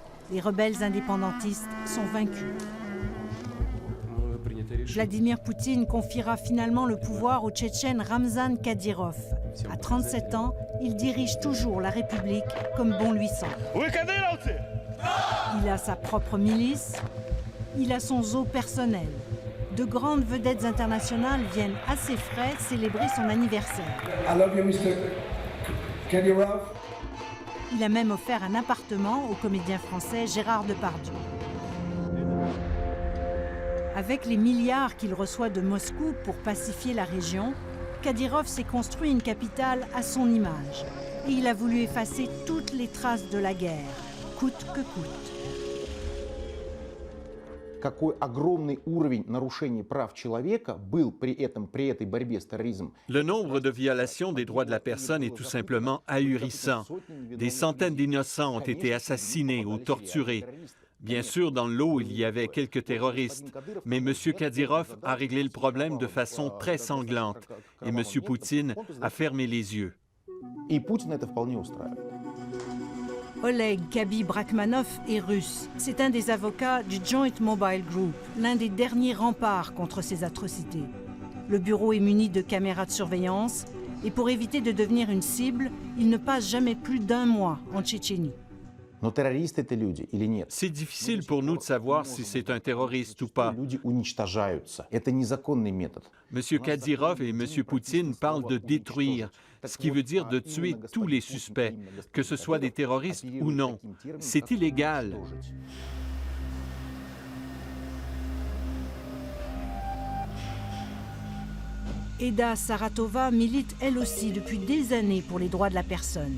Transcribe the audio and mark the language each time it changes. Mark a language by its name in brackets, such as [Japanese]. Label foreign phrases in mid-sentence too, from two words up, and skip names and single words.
[French] Les rebelles indépendantistes sont vaincus. Vladimir Poutine confiera finalement le pouvoir au Tchétchène Ramzan Kadyrov. À 37 ans, il dirige toujours la République comme bon lui semble. Il a sa propre milice, il a son zoo personnel. De grandes vedettes internationales viennent à ses frais célébrer son anniversaire. [English] I love you, Mr. Kadyrov. [French] Il a même offert un appartement au comédien français Gérard Depardieu. Avec les milliards qu'il reçoit de Moscou pour pacifier la région, Kadyrov s'est construit une capitale à son image. Et il a voulu effacer toutes les traces de la guerre, coûte que coûte. [Russian] Какой огромный уровень нарушений прав человека был при этой борьбе с терроризмом. [French] Le nombre de violations des droits de la personne est tout simplement ahurissant. Des centaines d'innocents ont été assassinés ou torturés. Bien sûr, dans le lot, il y avait quelques terroristes, mais M. Kadyrov a réglé le problème de façon très sanglante et M. Poutine a fermé les yeux. [Russian] И Путина это вполне устраивает. [French] Oleg Kabib-Rachmanov est russe. C'est un des avocats du Joint Mobile Group, l'un des derniers remparts contre ces atrocités. Le bureau est muni de caméras de surveillance et pour éviter de devenir une cible, il ne passe jamais plus d'1 mois en Tchétchénie. [Russian] Но террористы это люди или нет? [French] C'est difficile pour nous de savoir si c'est un terroriste ou pas. [Russian] Люди уничтожаются. Это незаконный метод. [French] M. Kadyrov et M. Poutine parlent de détruire, ce qui veut dire de tuer tous les suspects, que ce soit des terroristes ou non. C'est illégal. Eda Saratova milite elle aussi depuis des années pour les droits de la personne.